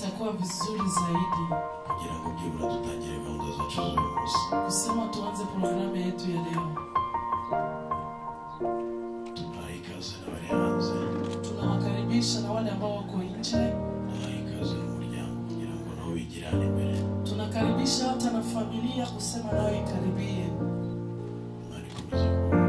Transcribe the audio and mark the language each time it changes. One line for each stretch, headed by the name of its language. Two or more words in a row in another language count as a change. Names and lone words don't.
Swahili: itakuwa vizuri zaidi
Rundi: kugira ngo byibura dutangire gahunda zacu z'uyu munsi.
Swahili: kusema tuanze programu yetu ya leo.
Rundi: Tubaha ikaze n'abari hanze,
Swahili: Tunawakaribisha na wale ambao wako nje.
Rundi: tubaha ikaze mu muryango kugira ngo nabo bigirane imbere.
Swahili: Tunakaribisha hata na familia kusema nao ikaribie.
Rundi: Imana ikomeze kuba